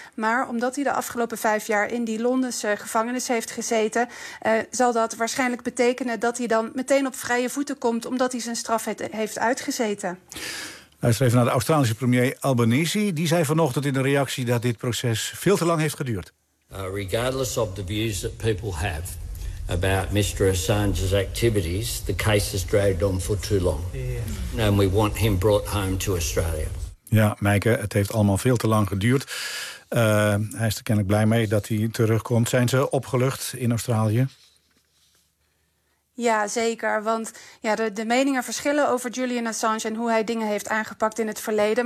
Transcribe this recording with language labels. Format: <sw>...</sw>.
<nl>Maar omdat hij de afgelopen 5 jaar in die Londense gevangenis heeft gezeten, zal dat waarschijnlijk betekenen dat hij dan meteen op vrije voeten komt, omdat hij zijn straf heeft uitgezeten. Luister even naar de Australische premier Albanese. Die zei vanochtend in de reactie dat dit proces veel te lang heeft geduurd.</nl> <en>Regardless of the views that people have about Mr. Assange's activities, the case has dragged on for too long. Yeah. And we want him brought home to Australia.</en> <nl>Ja, Meike, het heeft allemaal veel te lang geduurd. Hij is er kennelijk blij mee dat hij terugkomt. Zijn ze opgelucht in Australië? Ja, zeker. Want ja, de meningen verschillen over Julian Assange en hoe hij dingen heeft aangepakt in het verleden.</nl>